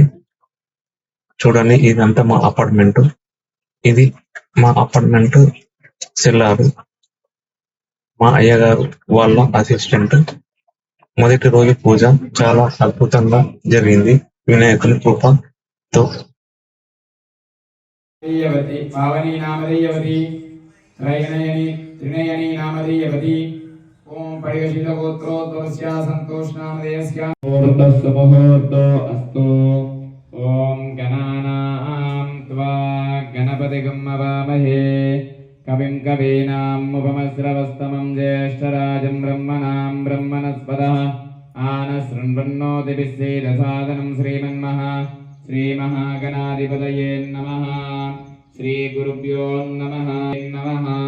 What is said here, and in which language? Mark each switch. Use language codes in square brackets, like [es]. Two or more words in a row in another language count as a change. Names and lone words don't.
[te] చూడండి, ఇదంతా మా అపార్ట్మెంట్. ఇది మా అపార్ట్మెంట్ సెల్లారు. మా అయ్యగారు వాళ్ళ అసిస్టెంట్. మొదటి రోజు పూజ చాలా అద్భుతంగా జరిగింది వినాయకుని కృపతో. [sa] पावनी नामधेयवती त्रयनयनी त्रिनयनी नामधेयवती ओम परिगशितगोत्रोद्भवस्या सन्तोषनामधेयस्या मुहूर्तस्य मुहूर्तो अस्तु ओम गणानां त्वा गणपतिगं अवामहे कविं कवीनामुपमस्रवस्तमं ज्येष्ठराजं ब्रह्मणां ब्रह्मणस्पदः आनशृण्वन्नोतिभिस्सेदसादनं श्रीमन्महा श्रीमहागणाधिपतये नमः श्रीगुरुभ्यो नमः नमः